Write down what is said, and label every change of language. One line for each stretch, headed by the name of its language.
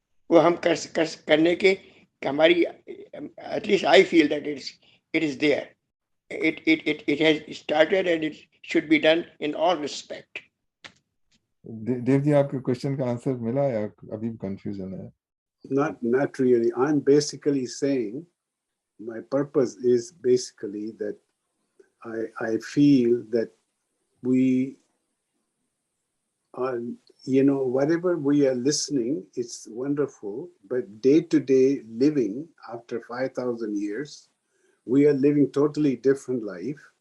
Hindi: वो हम करने के हमारी,
English: at least I feel that it is there. It has started and it should be done in all respect.
Hindi: Dev ji, आपके question का आंसर मिला या अभी कंफ्यूजन है?
English: Not really. I'm basically saying my purpose is basically that I feel that we are, whatever we are listening, it's wonderful, but day-to-day living after 5,000 years, we are living totally different life.